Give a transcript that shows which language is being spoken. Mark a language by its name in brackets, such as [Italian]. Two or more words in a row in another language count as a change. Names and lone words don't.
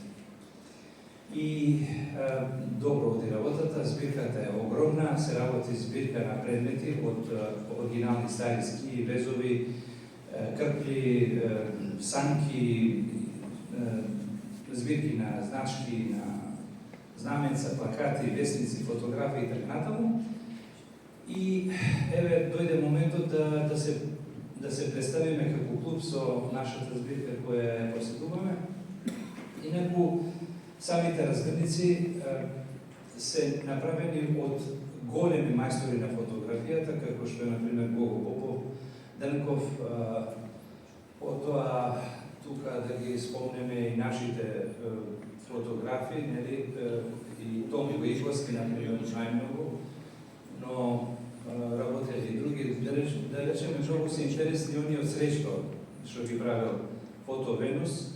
[Macedonian] I dobro odi работата, zbirkата je ogromna, se работи zbirka na predmeti od originalni stari ski, vezovi, krplji, sanki, zbirki na znački, na znamenca, plakati, vesnici, fotografiji i tako natamo. I dojde momentot da se predstavime како klub со нашата збирка која ја поседуваме. Инаку, самите разгрници се направени од големи мајстори на фотографијата, како што е, например, Гого Попов, Денков, потоа тука да ги спомнеме и нашите фотографи, нели, и Томи Војковски, например, најмногу, но работели и други, да речеме, многу се интересни они од Сречко, што ги правил фото Венус.